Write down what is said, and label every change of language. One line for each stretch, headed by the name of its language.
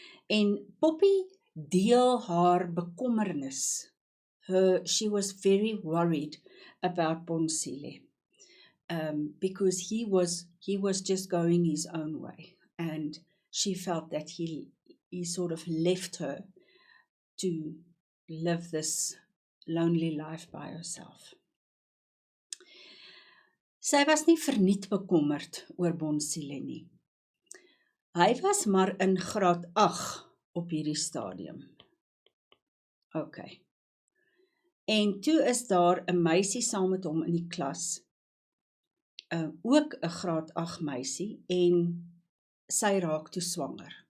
Afrikaans: En Poppy deel haar bekommernis.
English: She was very worried about Bonsile, because he was just going his own way, and she felt that he sort of left her to live this lonely life by herself.
Afrikaans: Sy was nie verniet bekommerd oor Bonsile nie. Hy was maar in graad 8 op hierdie stadium. Okay. En toe is daar 'n meisie saam met hom in die klas, ook 'n graad 8 meisie, en sy raak toe swanger.